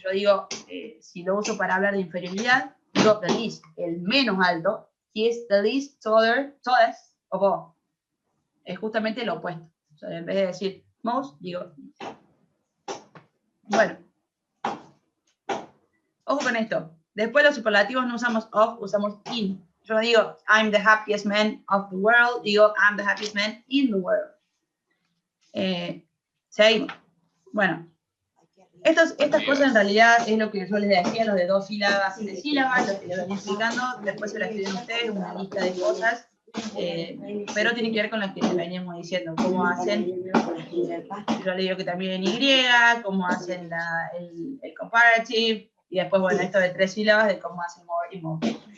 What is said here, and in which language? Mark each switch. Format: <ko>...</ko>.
<es>Yo digo, si lo uso para hablar de inferioridad, digo</es> <en>the least,</en> <es>el menos alto.</es> <en>He is the least tallest of all.</en> <es>es justamente lo opuesto. O sea, en vez de decir most, digo. Bueno. Ojo con esto. Después los superlativos no usamos of, usamos in. Yo no digo</es> <en>I'm the happiest man of the world,</en> <es>digo</es> <en>I'm the happiest man in the world.</en> <es>Seguimos. Bueno. Estas cosas en realidad es lo que yo les decía, los de 2 sílabas y de sílabas, lo que les venía explicando. Después se lo escriben ustedes, una lista de cosas. Pero tiene que ver con lo que les veníamos diciendo, cómo hacen, yo le digo que también en Y, cómo hacen el comparative, y después, bueno, esto de 3 sílabas, de cómo hacen more y more.</es>